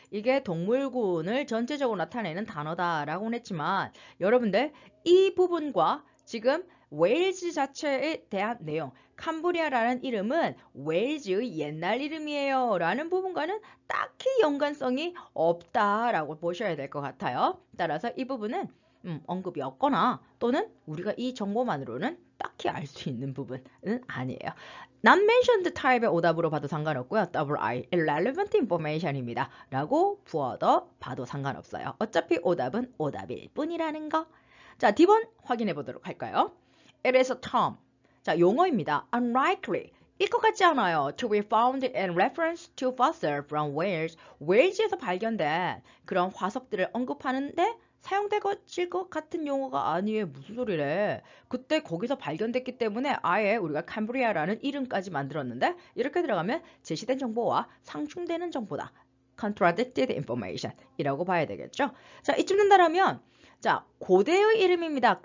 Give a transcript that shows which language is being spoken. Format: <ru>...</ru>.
<ko>이게 동물군을 전체적으로 나타내는 단어다라고는 했지만 여러분들 이 부분과 지금 웨일즈 자체에 대한 내용 캄브리아라는 이름은 웨일즈의 옛날 이름이에요 라는 부분과는 딱히 연관성이 없다라고 보셔야 될 것 같아요. 따라서 이 부분은 언급이 없거나 또는 우리가 이 정보만으로는 딱히 알 수 있는 부분은 아니에요.</ko> <en>Not mentioned</en> <ko>타입의 오답으로 봐도 상관없고요. WI,</ko> <en>irrelevant information</en> <ko>입니다. 라고 부어도 봐도 상관없어요. 어차피 오답은 오답일 뿐이라는 거. 자, D번 확인해 보도록 할까요?</ko> <en>It is a term.</en> <ko>자, 용어입니다.</ko> <en>Unlikely.</en> <ko>일 것 같지 않아요.</ko> <en>To be found in reference to fossil from Wales.</en> <ko>웨일즈에서 발견된 그런 화석들을 언급하는데 사용되질 것 같은 용어가 아니에요. 무슨 소리래. 그때 거기서 발견됐기 때문에 아예 우리가 캄브리아라는 이름까지 만들었는데 이렇게 들어가면 제시된 정보와 상충되는 정보다.</ko> <en>contradicted information</en> <ko>이라고 봐야 되겠죠. 자, 이쯤 된다라면 자, 고대의 이름입니다.</ko>